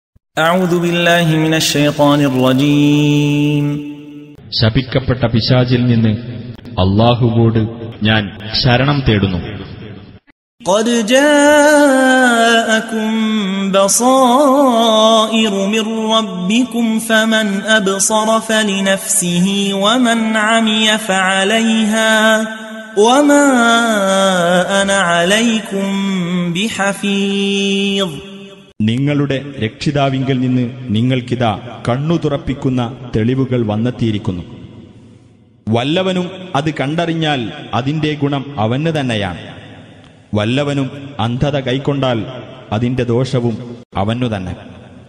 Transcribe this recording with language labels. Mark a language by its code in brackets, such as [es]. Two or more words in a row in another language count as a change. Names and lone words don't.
[ar] أعوذ بالله من الشيطان الرجيم. [ml] ശപിക്കപ്പെട്ട പിശാചിൽ നിന്ന് അല്ലാഹുവോട് ഞാൻ ശരണം തേടുന്നു. [ar] قد جاءكم بصائر من ربكم فمن أبصر فلنفسه ومن عمي فعليها وما أنا عليكم بحفيظ. [ml] നിങ്ങളുടെ രക്ഷിതാവിങ്കൽ നിന്ന് നിങ്ങൾക്കിതാ കണ്ണു തുറപ്പിക്കുന്ന തെളിവുകൾ വന്നെത്തിയിരിക്കുന്നു. വല്ലവനും അത് കണ്ടറിഞ്ഞാൽ അതിന്റെ ഗുണം അവന് തന്നെയാണ്. വല്ലവനും അന്ധത കൈക്കൊണ്ടാൽ അതിന്റെ ദോഷവും അവനു തന്നെ.